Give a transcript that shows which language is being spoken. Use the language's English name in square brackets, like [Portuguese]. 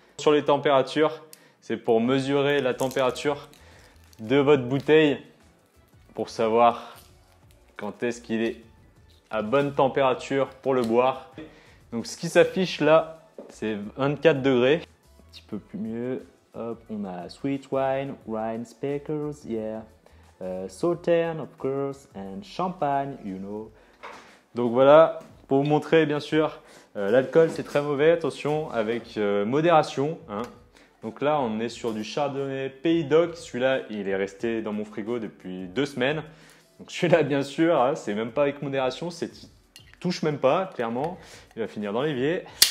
[French] Sur les températures, c'est pour mesurer la température de votre bouteille, pour savoir quand est-ce qu'il est à bonne température pour le boire. Donc ce qui s'affiche là, c'est 24 degrés. Un petit peu plus mieux. Hop, on a [English] sweet wine, wine speakers, yeah. Sauterne, of course, and champagne, you know. [French] Donc voilà, pour vous montrer bien sûr, l'alcool c'est très mauvais, attention, avec modération. Hein. Donc là, on est sur du Chardonnay Pays d'Oc. Celui-là, il est resté dans mon frigo depuis 2 semaines. Donc celui-là, bien sûr, hein, c'est même pas avec modération, il touche même pas, clairement. Il va finir dans l'évier.